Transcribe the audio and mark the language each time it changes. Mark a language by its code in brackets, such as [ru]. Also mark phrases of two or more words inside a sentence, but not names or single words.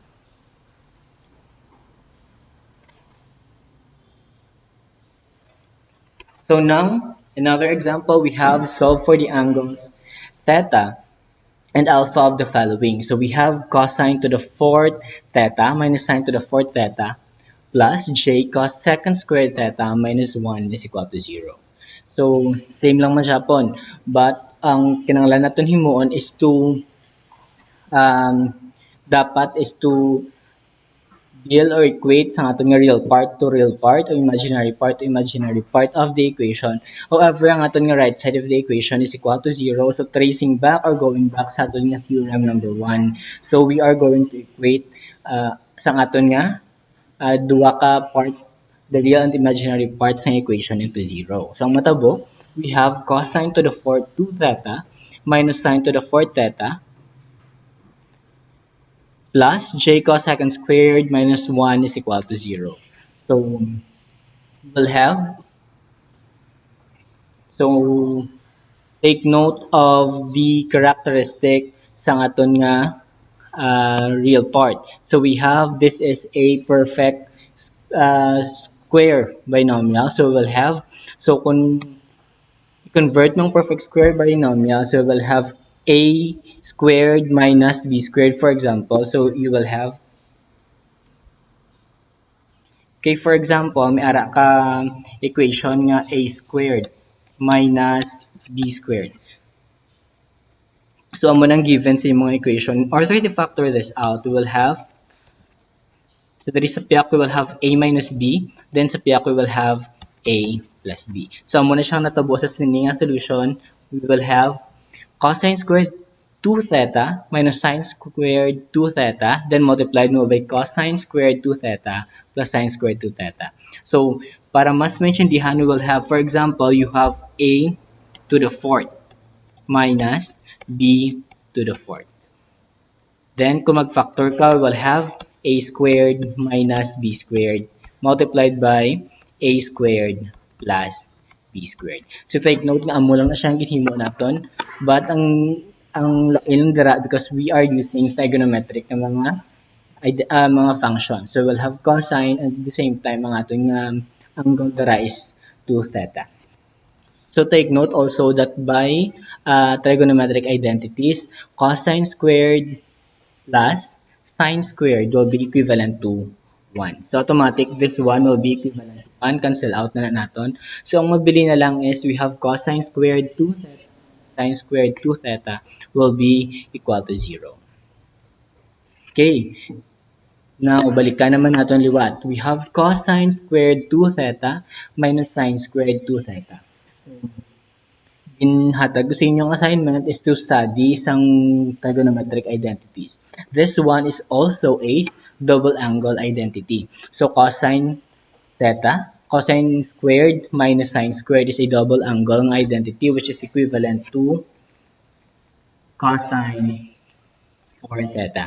[en] So now, another example, we have solve for the angles theta and alpha of the following. So we have cosine to the fourth theta minus sine to the fourth theta plus j cos second squared theta minus 1 is equal to 0. So, same [hil] lang man Japon. [en] But, [hil] ang kinanglan natin himuon [en] is to dapat is to deal or equate [hil] sa aton nga [en] real part to real part or imaginary part to imaginary part of the equation. However, [hil] ang aton nga [en] right side of the equation is equal to 0. So, tracing back or going back [hil] sa aton nga [en] theorem number 1. So, we are going to equate [hil] sa aton nga duwa ka [en] part, the real and imaginary parts ng equation into 0. So, [hil] ang matabo, [en] we have cosine to the fourth 2 theta minus sine to the fourth theta plus j cosecant squared minus 1 is equal to 0. So we'll have, so take note of the characteristic [hil] sa aton nga [en] real part. So we have, this is a perfect square binomial. So we'll have, so kung convert ng perfect square binomial, so we'll have a squared minus b squared, for example. So you will have, okay, for example, [hil] may ara ka equation nga [en] a squared minus b squared. So, [hil] amo nang given sa imong equation. [en] Or try to factor this out. We will have, so there is [hil] sa piyak, [en] we will have a minus b. [hil] Then sa piyak, [en] we will have a plus b. So, [hil] amo na siyang natabo sa sininga solution. [en] We will have cosine squared 2 theta minus sine squared 2 theta. Then multiplied mo by cosine squared 2 theta plus sine squared 2 theta. So, [tl] para mas maintindihan, [en] we will have, for example, you have a to the fourth minus b to the fourth. Then, [hil] kung mag-factor ka, [en] we'll have a squared minus b squared multiplied by a squared plus b squared. So, take note [hil] nga, amo lang na siyang ginhimo naton. But, ang lain dira [en] because we are using trigonometric [hil] na mga functions. [en] So, we'll have cosine and at the same time, [hil] ang ating angle dira is 2 theta. [en] So take note also that by trigonometric identities, cosine squared plus sine squared will be equivalent to 1. So automatic, this 1 will be equivalent to 1. Cancel out [hil] na natin. [en] So [hil] ang mabili na lang [en] is we have cosine squared 2 theta, sine squared 2 theta will be equal to 0. Okay. Now, [hil] balikan naman natin liwat. [en] We have cosine squared 2 theta minus sine squared 2 theta. [hil] Inhatag ko sa inyong [en] assignment is to study some trigonometric identities. This one is also a double angle identity. So cosine theta, cosine squared minus sine squared is a double angle identity which is equivalent to cosine 4 theta.